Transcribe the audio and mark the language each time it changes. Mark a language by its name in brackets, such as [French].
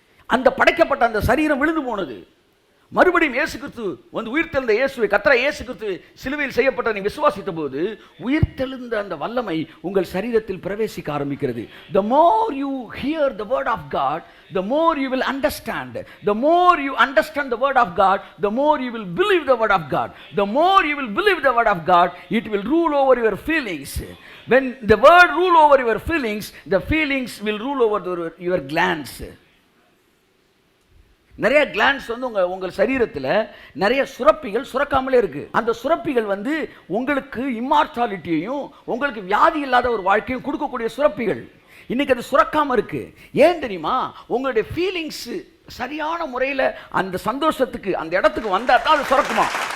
[Tamil] அந்த படைக்கப்பட்ட அந்த சரீரம் விழுந்து போனது. மறுபடியும் இயேசு கிறிஸ்து வந்து உயிர்த்தெழுந்த இயேசுவை, கர்த்தர் இயேசு கிறிஸ்து சிலுவையில் செய்யப்பட்ட நீ விசுவாசித்த போது உயிர்த்தெழுந்த அந்த வல்லமை உங்கள் சரீரத்தில் பிரவேசிக்க ஆரம்பிக்கிறது. [English] The more you hear the word of God, the more you will understand. The more you understand the word of God, the more you will believe the word of God. The more you will believe the word of God, it will rule over your feelings. When the word rule over your feelings, the feelings will rule over your glands. [Tamil] நிறைய glands வந்து உங்கள் சரீரத்தில் நிறைய சுரப்பிகள் சுரக்காமலே இருக்கு. அந்த சுரப்பிகள் வந்து உங்களுக்கு இம்மார்டாலிட்டியையும் உங்களுக்கு வியாதி இல்லாத ஒரு வாழ்க்கையும் கொடுக்கக்கூடிய சுரப்பிகள். இன்னைக்கு அது சுரக்காம இருக்கு. ஏன் தெரியுமா? உங்களுடைய ஃபீலிங்ஸ் சரியான முறையில் அந்த சந்தோஷத்துக்கு அந்த இடத்துக்கு வந்தா தான் அது சுரக்குமா.